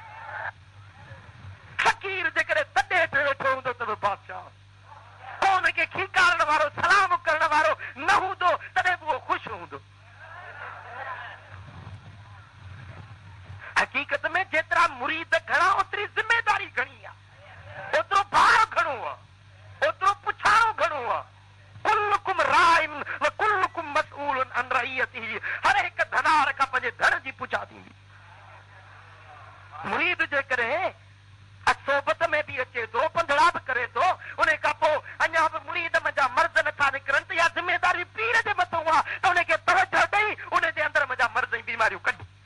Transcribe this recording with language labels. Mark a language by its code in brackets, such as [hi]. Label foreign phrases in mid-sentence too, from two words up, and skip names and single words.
[sd] फ़कीर जेकॾहिं तॾहिं ते वेठो हूंदो त बि बादशाह, को हुनखे खीकारण वारो सलाम करण वारो न हूंदो तॾहिं बि उहो ख़ुशि हूंदो। हक़ीक़त में जेतिरा मुरीद घणा ओतिरी ज़िमेदारी घणी आहे, ओतिरो भार घणो आहे, ओतिरो पुछाणो घणो आहे। [ar] كلكم راع وكلكم مسؤول عن رعيته, [sd] हर हिकु धनार खां पंहिंजे धन जी पुछा थींदी। मुरीद जेकॾहिं सोबत में बि अचे थो, पंधड़ा बि करे थो, उन खां पोइ अञा बि मुरीद मुंहिंजा मर्ज़ नथा निकिरनि त इहा ज़िमेदारी पीर जे मथां आहे त उनखे तवजो ॾेई उन जे अंदरि मुंहिंजा मर्ज़ ऐं बीमारियूं कढी।